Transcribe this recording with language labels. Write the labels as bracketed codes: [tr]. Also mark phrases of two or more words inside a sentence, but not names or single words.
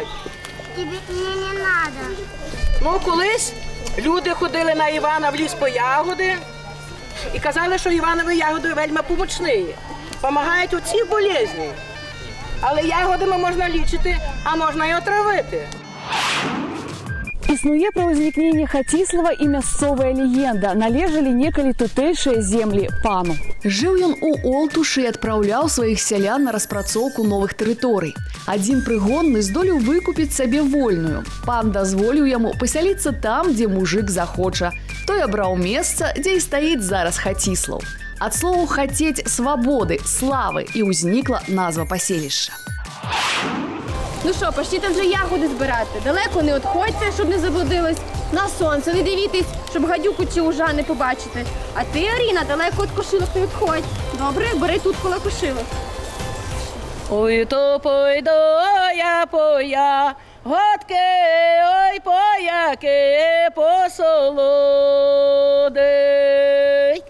[uk] Тобі мені не треба. Ну, колись люди ходили на Івана в ліс по ягоди і казали, що Іванові ягоди вельми помічні. Помагають у цій болезні. Але ягодами можна лічити, а можна і отравити. [be] Існуе пра ўзнікненне Хаціслава і мясцовая легенда. Належалі некалі тутэйшыя землі пану. Жыў ён у Олтушы і адпраўляў сваіх сялян на распрацоўку новых тэрыторый. Адзін прыгонны здолеў выкупіць сабе вольную. Пан дазволіў яму пасяліцца там, дзе мужык захоча. Той абраў месца, дзе і стаіць зараз Хаціслаў. Ад слову «хацець» свабоды, славы і ўзнікла назва паселішча. [uk] Ну що, почніть вже ягоди збирати. Далеко не відходьте, щоб не заблудились. На сонце не дивітесь, щоб гадюку чи ужа не побачити. А ти, Аріна, далеко від кошилок не відходь. Добре, бери тут коло кошилок. Ой, то пойду я по ягодки, ой, пояки посолодить.